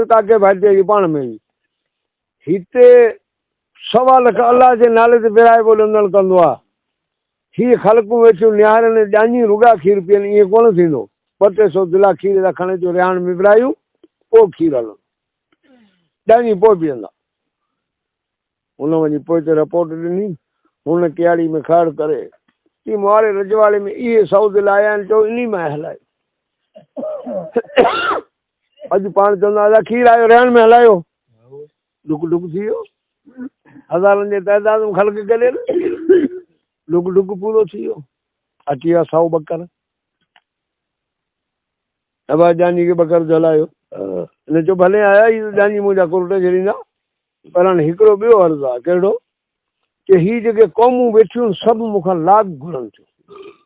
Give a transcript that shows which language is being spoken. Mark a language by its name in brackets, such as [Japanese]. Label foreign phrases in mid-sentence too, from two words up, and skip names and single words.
[Sindhi] तव्हांखे भाइटिए पाण में ई हिते 1.25 लख अलाह जे नाले ते विराए ॿोलंदड़ कंदो आहे ही ख़लकूं वेठियूं निहारनि ॼाणी रुॻा खीर पीअनि ईअं कोन थींदो 200-300 दिला खीर जा खणे जो रिहाण में विरायूं पोइ खीर हलंदो ॼाणी पोइ पीअंदा हुन वञी पोइ ते रिपोर्ट ॾिनी हुन कियाड़ी में खड़ करे की मुआरे रजवाड़े में इहे 100 दिला आया आहिनि चओ इन में हलाए अॼु पाण चवंदा हुआ खीर आयो रहण में हलायो डुक डुक थी वियो हज़ारनि जे तइदाद में ख़लक करे डुक डुक पूरो थी वियो अची विया 100 ॿकर अबा जानी खे ॿकर जलायो हिन चयो भले आया ही जानी मुंहिंजा कुर्ट छॾींदा पर हाणे हिकिड़ो ॿियो अर्ज़ु आहे कहिड़ो कि ही जेके क़ौमूं वेठियूं सभु मूंखां लाॻ घुरनि थियूं